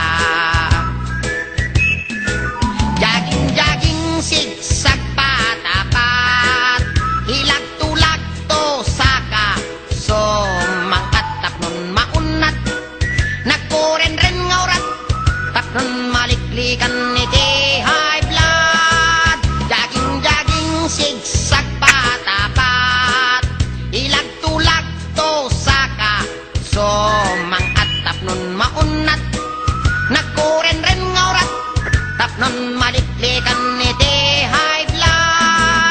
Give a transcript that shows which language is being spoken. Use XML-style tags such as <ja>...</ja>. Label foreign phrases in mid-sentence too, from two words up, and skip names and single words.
<ilo>Jogging-jogging, sigsag patapat, hilag-tulag to saka, somang at tapnon maunat, nagkuren-ren nga orat, tapnon maliklikan iti</ilo> <en>high blood.</en> <ilo>Jogging-jogging, sigsag patapat, ilag-tulag to saka, somang at tapnon maunat, nagkuren-ren nga orat, tapnon maliklikan iti</ilo> <en>high blood.</en>